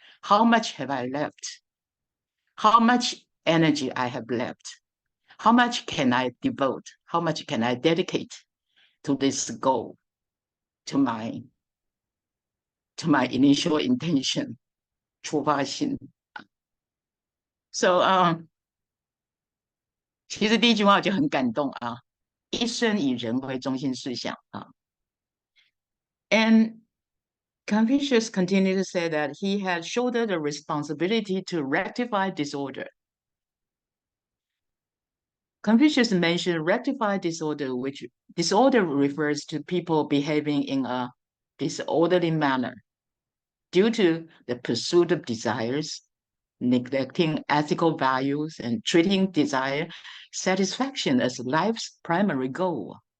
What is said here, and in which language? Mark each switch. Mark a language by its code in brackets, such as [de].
[en] How much have I left? How much energy I have left? How much can I devote? How much can I dedicate to this goal, to my initial intention, 出发心? [zh] So 其实第一句话就很感动啊，一生以人为中心思想啊。 [en] And Confucius continued to say that he had shouldered the responsibility to rectify disorder. Confucius mentioned rectify disorder, which disorder refers to people behaving in a disorderly manner due to the pursuit of desires, neglecting ethical values, and treating desire satisfaction as life's primary goal.